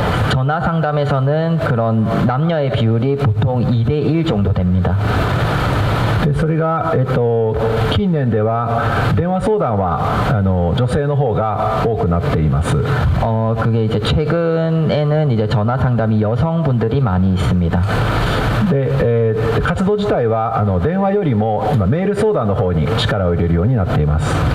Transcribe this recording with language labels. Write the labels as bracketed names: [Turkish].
[Korean] 전화 상담에서는 그런 남녀의 비율이 보통 2대1 정도 됩니다. [Japanese] でそれが、近年では電話相談は女性の方が多くなっています。 [Korean] 그게 이제 최근에는 이제 전화 상담이 여성분들이 많이 있습니다. [Japanese] で、活動自体は電話よりも今メール相談の方に力を入れるようになっています。